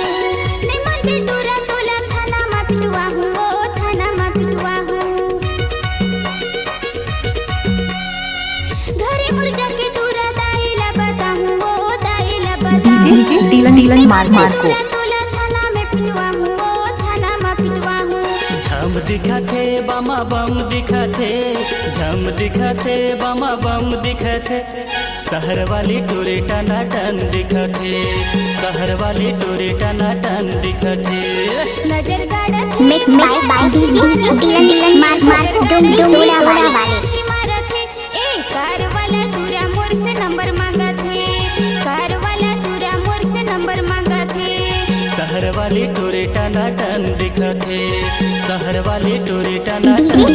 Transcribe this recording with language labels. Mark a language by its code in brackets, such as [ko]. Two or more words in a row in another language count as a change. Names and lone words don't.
[hne] नहीं मानते टूरा तोला थाना मा पिटवा हूँ, वो थाना मा पिटवा हूँ। घरे मुल जाके टूरा दाइला बताहूँ, वो दाइला बताहूँ। डीजे डीलन मार्को तोला थाना में पिटवा हूँ, वो थाना मा पिटवा हूँ। झम दिखते बामा बम दिखते, झम दिखते बामा बम दिखते, शहर वाली टोरे टना टन दिखते, शहर वाली टोरे टना टन दिखते। नजर गाड़त [en] mix by डीजे डीलन मार्को [hne] डोंगरी वाले। मारते। ए कार वाला टूरा मोर से नंबर मांगते, कार वाला टूरा मोर से नंबर मांगते। शहर वाली टोरे टनाटन दिखत हे शहर वाली टोरे टनाटन